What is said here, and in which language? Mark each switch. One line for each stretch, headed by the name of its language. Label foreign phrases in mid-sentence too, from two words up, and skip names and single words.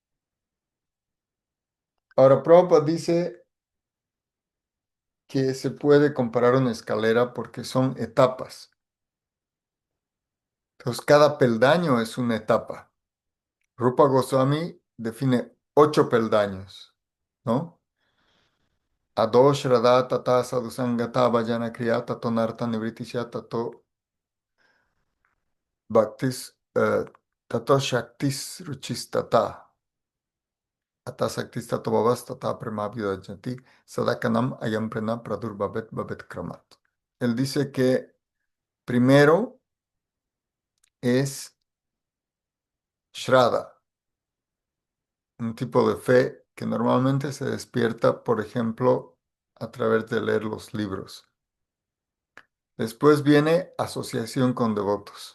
Spanish: Ahora, Prabhupada dice que se puede comparar una escalera porque son etapas. Entonces, cada peldaño es una etapa. Rupa Goswami define 8 peldaños, ¿no?
Sanskrit: Ado Shraddha Tata Sadhusangata Vajana Kriya Tato Narta Nivritisya Tato Bhaktis Tato Shaktis Ruchistata Ata Saktis Tato Bhavas Tata Prema Vyudajati Sadakanam Ayam Prena Pradurbhavet Bhavet Kramat.
Spanish: Él dice que primero es Shraddha, un tipo de fe que normalmente se despierta, por ejemplo, a través de leer los libros. Después viene asociación con devotos.